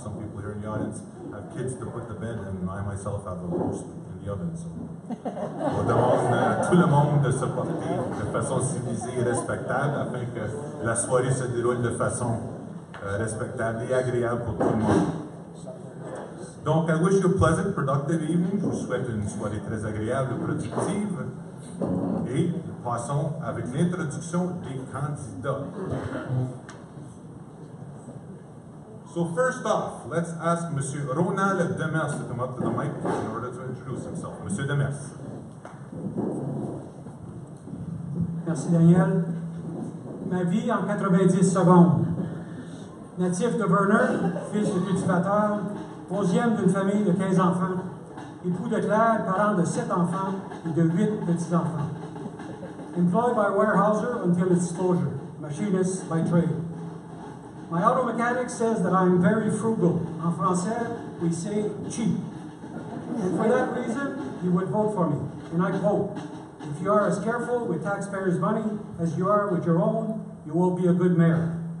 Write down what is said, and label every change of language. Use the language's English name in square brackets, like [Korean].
[English] Some people here in the audience have kids to put to bed, and I myself have a roast in the oven. [French] So on demande à tout le monde de se porter de façon civilisée et respectable afin que la soirée se déroule de façon respectable et agréable pour tout le monde. [English] Donc, I wish you a pleasant, productive evening. [French] Je vous souhaite une soirée très agréable et productive. Et passons avec l'introduction des candidats. [English] So first off, let's ask Monsieur Ronald Demers to come up to the mic in order to introduce himself. Monsieur Demers. [French] Merci Daniel. Ma vie en 90 secondes. Natif de Verner, fils de cultivateur, 11e d'une famille de 15 enfants, époux de Claire, parent de 7 enfants et de 8 petits-enfants. [English] Employed by Weyerhaeuser until its closure, machinist by trade. My auto mechanic says that I'm very frugal. [French] En français, [English] we say cheap. And for that reason, he would vote for me. And I quote, "If you are as careful with taxpayers' money as you are with your own, you will be a good mayor."